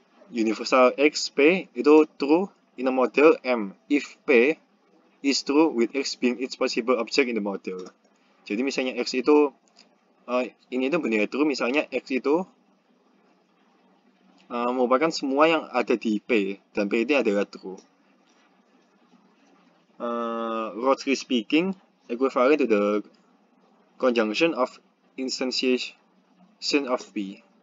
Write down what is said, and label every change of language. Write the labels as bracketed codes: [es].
[en] Universal X, P itu true in a model M if P is true with X being its possible object in the model. [id] Jadi misalnya X itu ini itu bernilai true, misalnya X itu merupakan semua yang ada di P dan P ini adalah true. [en] Roughly speaking, equivalent to the conjunction of instantiation of P.